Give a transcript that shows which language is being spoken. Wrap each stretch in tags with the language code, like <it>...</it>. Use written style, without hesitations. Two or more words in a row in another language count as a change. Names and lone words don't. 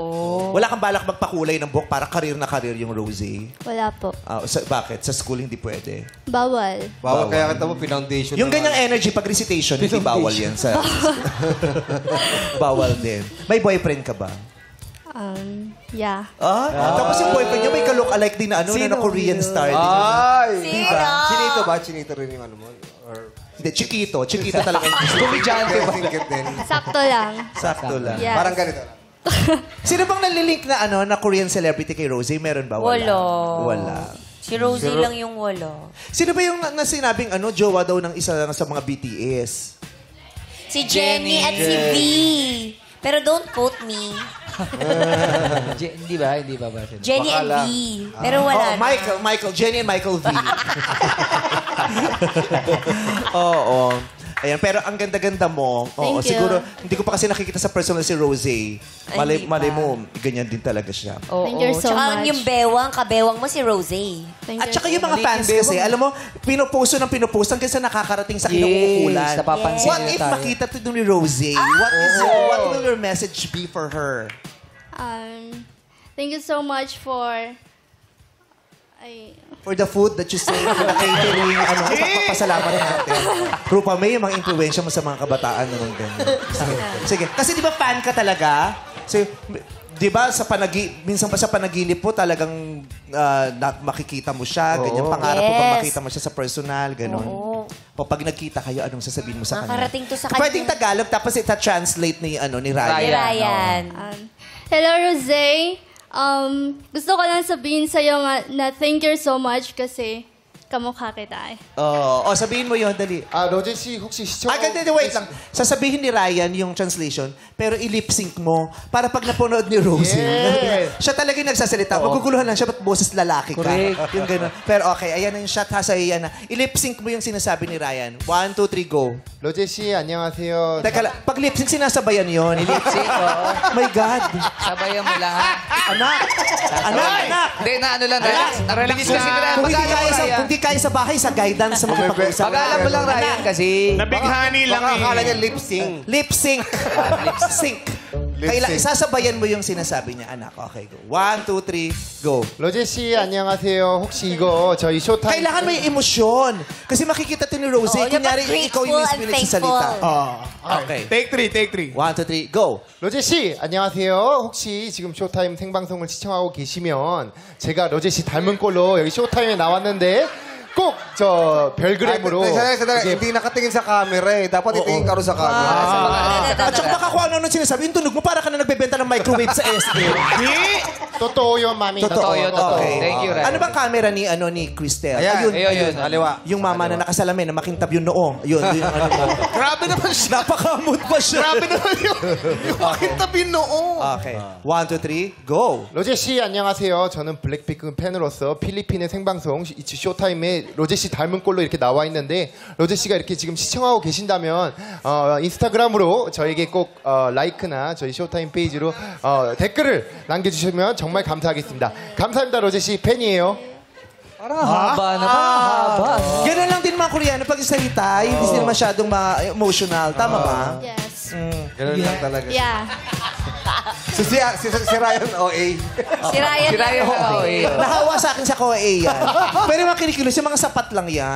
<tl>Wala kang balak magpakulay ng buhok para karir na karir yung Rosie. Wala po. Bakit? Sa school hindi pwede. Bawal. Bawal kaya kita mo, pinfoundation. Yung ganyang energy pag recitation, hindi bawal yan sa... bawal din. May boyfriend ka ba?</tl> <en>Yeah.</en> <tl>Tapos yung boyfriend niya may ka-look-alike din na na Korean star. Ay! Sino? Chinito ba? Chinito rin yung ano mo? Or... Hindi, Chiquito. Chiquito talaga yung gusto. Komedyante ba? Singkit din. Sakto lang. Sakto lang.</tl> <en>Yes.</en> <tl>Parang ganito. Sino bang nalilink na Korean celebrity kay Rosie? Meron ba? Wala. Si Rosie lang yung wala. Sino ba yung nasinabing jowa daw ng isa sa mga BTS? Si Jenny at si V. Pero</tl> <en>don't quote me.</en> <tl>Hindi ba? Hindi ba ba? Jenny and V. Pero wala na. Michael. Jenny and Michael V. Oo. Ayan, pero ang ganda-ganda mo. Oo,</tl> <en>Thank you.</en> <tl>siguro, hindi ko pa kasi nakikita sa personal si Rosie. Ay, hindi Malay pa. mo, ganyan din talaga siya. Oo.</tl> <en>Thank you so</en> <tl>Tsaka</tl> <en>much.</en> <tl>yung kabewang mo si Rosie.</tl> <en>Thank</en> <tl>At</tl> <en>you.</en> <tl>saka yung mga fans kasi, alam mo, pinuposto hanggang sa nakakarating sa kinauukulan. Yes, napapansin</tl> <en>What</en> <tl>nila</tl> <en>if</en> <tl>tayo. makita to ni Rosie?</tl> <en>What will your message be for her? Thank you so much for... For the food that you say, for the catering,</en> <tl>papasalamat natin. Rupa May, yung mga influensya mo sa mga kabataan naman ganyan. Sige. Kasi di ba fan ka talaga? So, di ba minsan pa sa panaginip po talagang makikita mo siya, ganyan, pangarap mo bang</tl> <en>Yes.</en> <tl>makita mo siya sa personal, gano'n. Oo. O pag nagkita kayo, anong sasabihin mo sa kanya? Nakarating to sa kanya. Pwedeng Tagalog, tapos ita-translate ni Ryan. Si Ryan. Hello, Rosé. Gusto ko lang sabihin sa'yo na</tl> <en>thank you so much</en> <tl>kasi kamukha kita eh. Oh, sabihin mo yon dali.</tl> <ko>로제 씨 혹시 시청</ko> <tl>Ganito, wait lang. Sasabihin ni Ryan yung translation, pero i-lip-sync mo para pag napanood ni Rosie,</tl> <en>Yes.</en> <tl>siya talaga yung nagsasalita. Maguguluhan lang siya, ba't boses lalaki ka?</tl> <en>Correct.</en> <tl>Yung gano'n. Pero okay, ayan na yung shot ha, sa iyan na. I-lip-sync mo yung sinasabi ni Ryan. 1, 2, 3, go.</tl> <ko>로제 씨 안녕하세요.</ko> <tl>Teka lang, pag lip-sync, sinasabayan yun. Lip-sync, oo.</tl> <en>My God.</en> <tl>Sabayan mo lahat. Anak! Anak! Hindi, na ano lang, relax. Relax kasi Ryan. Kung hindi Pag-alam kaya mo, sa, Ryan. kung di kaya sa bahay, sa guidance sa makipag-usap. Pag-alam mo lang, Ryan, kasi... Nabighani lang eh. Akala niya lip sync. Lip-sync. Lip-sync. Kailan, sasabayan mo yung sinasabi niya, anak. Okay, go. 1, 2, 3, go.</tl> <ko>로제 씨 안녕하세요. 혹시 이거 저희 쇼타임</ko> <tl>Kailangan may emosyon. Kasi makikita to ni Rosie. Oo, Kunyari, dapat ikaw yung grateful mismo and nagsasalita. thankful. Okay. Take 3. 1, 2, 3, go.</tl> <ko>로제 씨 안녕하세요. 혹시 지금 쇼타임 생방송을 시청하고 계시면 제가 로제 씨 닮은 꼴로 여기 쇼타임에 나왔는데 꼭 저 별그램으로</ko> <tl>Sandali, hindi nakatingin sa camera eh. Dapat itingin ka rin sa camera. At saka baka kung ano sinasabi, yung tunog mo para ka na nagbebenta ng microwave sa SM. Totoo, mommy. Totoo yun, totoo. Okay.</tl> <en>Thank you,</en> <tl>Ryan. Ano bang camera ni Cristel? Ayan, ayun. Kaliwa. Yung mama na nakasalamin, na makintab yung noo. Yun, yung ano mo. Grabe naman siya. Napakamot pa siya. Grabe naman yung makintabi noo. Okay. 1, 2, 3, go.</tl> <ko>로제 씨 안녕하세요. 저는 블랙핑크 팬으로서 필리핀의 생방송 쇼타임에 로제 씨 닮은 꼴로 이렇게 나와 있는데 로제 씨가 이렇게 지금 시청하고 계신다면 인스타그램으로 저에게 꼭 라이크나 저희 쇼타임 페이지로 댓글을 남겨주시면 정말 감사하겠습니다. 감사합니다, 로제 씨 팬이에요.</ko> <tl>Haba naman, haba. Ganun lang din mga Koreano pag salita, hindi sila masyadong emotional. Tama ba?</tl> <en>Yes.</en> <tl>Ganun lang talaga.</tl> <en>Yeah.</en> <tl>So si Ryan OA. Si Ryan. Si Ryan, oo, eh. Nahawa sa akin sa Korea yan. Pero yung mga kinikilos, yung mga sapat lang yan.</tl>